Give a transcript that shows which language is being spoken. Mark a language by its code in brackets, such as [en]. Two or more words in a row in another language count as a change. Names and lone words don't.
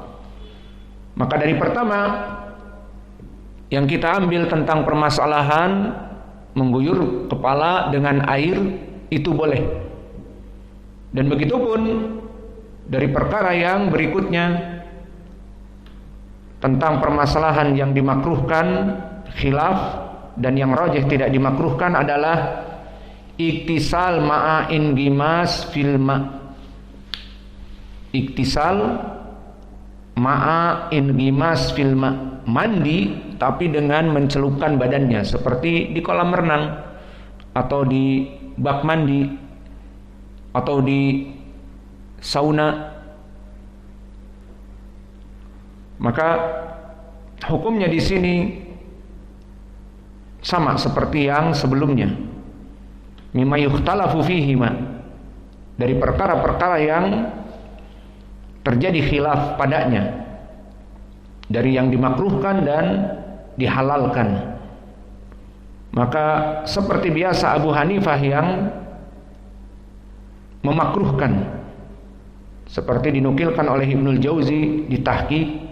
[id] Maka dari pertama yang kita ambil tentang permasalahan mengguyur kepala dengan air itu boleh. Dan begitupun dari perkara yang berikutnya tentang permasalahan yang dimakruhkan, khilaf, dan yang rajih tidak dimakruhkan adalah [ar] اغتسال مع انغماس في الماء. اغتسال مع انغماس في الماء, [id] mandi tapi dengan mencelupkan badannya seperti di kolam renang atau di bak mandi atau di sauna. Maka hukumnya di sini sama seperti yang sebelumnya. [ar] مما يختلف فيه ما, [id] dari perkara-perkara yang terjadi khilaf padanya, dari yang dimakruhkan dan dihalalkan. Maka seperti biasa Abu Hanifah yang memakruhkan, seperti dinukilkan oleh Ibnul Jauzi di Tahqiq